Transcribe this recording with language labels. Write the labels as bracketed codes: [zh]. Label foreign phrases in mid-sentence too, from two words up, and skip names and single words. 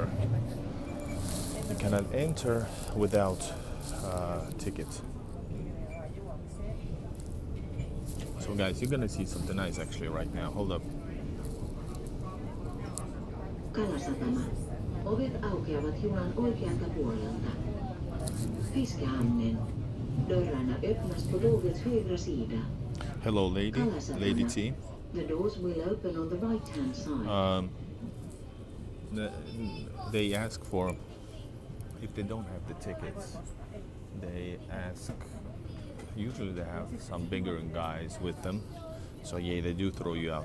[en] You cannot enter without ticket. So guys, you're gonna see something nice actually right now. Hold up. [fi] Kalasatama. Ovet aukeavat junan oikealta puolelta. [sv] Fiskehamnen. Dörrarna öppnas på tågets högra sida. [en] Hello, Lady T. The doors will open on the right-hand side. They ask for, if they don't have the tickets, they ask. Usually they have some bigger guys with them, so yeah, they do throw you out.